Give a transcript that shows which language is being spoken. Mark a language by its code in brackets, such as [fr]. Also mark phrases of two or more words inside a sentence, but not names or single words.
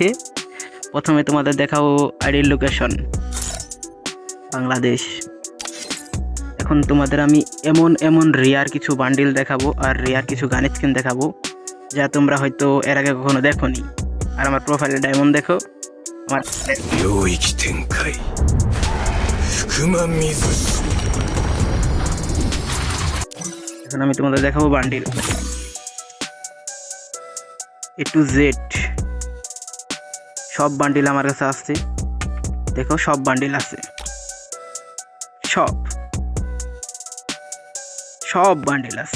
[bn] প্রথমে তোমাদের দেখাবো আইডির লোকেশন, বাংলাদেশ। এখন তোমাদের আমি এমন এমন রেয়ার কিছু বান্ডিল দেখাবো আর রেয়ার কিছু গানের স্কিন দেখাবো, যা তোমরা হয়তো এর আগে কখনো দেখোনি। আর আমার প্রোফাইলে ডায়মন্ড দেখো, আমার [ja] 領域展開福間水師 [bn] এখন আমি তোমাদের দেখাবো বান্ডিল [en] A to Z। [bn] সব বান্ডিল আমার কাছে আছে, দেখো সব বান্ডিল আছে, সব বান্ডিল আছে।